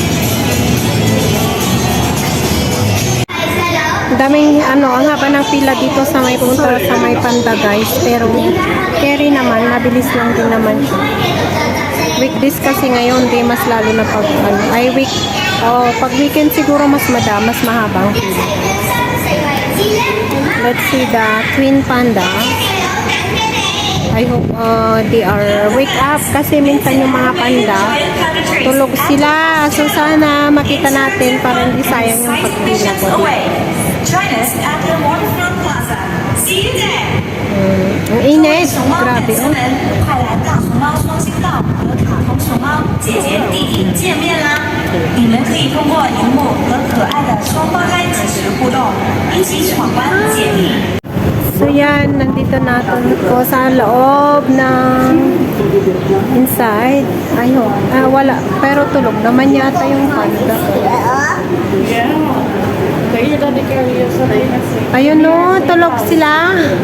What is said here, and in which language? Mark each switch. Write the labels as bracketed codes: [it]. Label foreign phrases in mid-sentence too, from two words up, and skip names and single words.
[tl] Daming ang haba ng pila dito sa may punta sa may panda guys, pero carry naman, mabilis lang din naman siya. Weekdays kasi ngayon, di mas lalo na pag pag weekend siguro mas mahabang pila. [en] Let's see the twin panda. I hope they are wake up [tl] kasi minsan yung mga panda tulog sila, so sana makita natin para hindi sayang yung pagpila ko dito. [en] Join us at the Waterfront Plaza. See you there. [tl] Ang init. Grabe, [zh] 快来大熊猫双星道和卡通熊猫姐姐弟弟见面啦！你们可以通过荧幕和可爱的双胞胎即时互动，一起闯关解谜。 [tl] So yan, nandito natin ko sa loob ng inside. Wala. Pero tulog naman yata yung panda. Ayun no, tulog sila.